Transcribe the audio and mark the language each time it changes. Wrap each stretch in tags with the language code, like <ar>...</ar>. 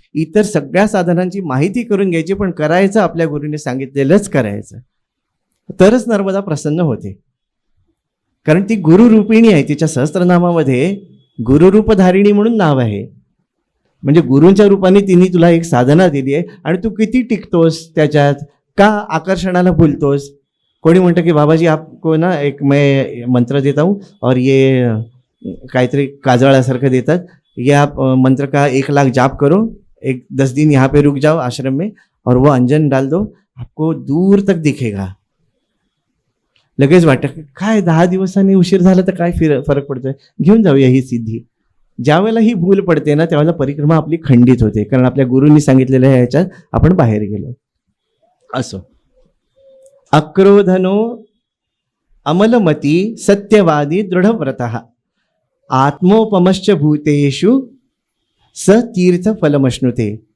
<mr>इतर सगळ्या साधनांची माहिती करून घ्यायची, पण करायचं आपल्या गुरूंनी सांगितलेलंच करायचं, तरच नर्मदा प्रसन्न होते. कारण ती गुरुरूपिणी आहे. तिच्या सहस्त्रनामामध्ये गुरुरूपधारिणी म्हणून नाव आहे. म्हणजे गुरूंच्या रूपाने तिने तुला एक साधना दिली आहे आणि तू किती टिकतोस त्याच्यात, का आकर्षणाला भुलतोस? कोणी म्हणतं की</mr> <hi>बाबाजी आपको ना एक मैं मंत्र देता हूँ और ये</hi> <mr>काहीतरी काजळासारखं देतात,</mr> <hi>ये आप मंत्र का 1,00,000 जाप करो, 10 दिन यहाँ पे रुक जाओ आश्रम में और वो अंजन डाल दो, आपको दूर तक दिखेगा.</hi> <mr>लगेच वाटतं की काय 10 दिवसांनी उशीर झाला तर काय फरक पडतोय, घेऊन जाऊया ही सिद्धी. ज्या वेळेला ही भूल पडते ना त्यावेळेला परिक्रमा आपली खंडित होते, कारण आपल्या गुरूंनी सांगितलेल्या ह्याच्यात आपण बाहेर गेलो.</mr> <sa>असो. अक्रोधनो अमलमती सत्यवादी दृढव्रतः आत्मोपमश्च भूतेषु स तीर्थ फलमश्नुते.</sa>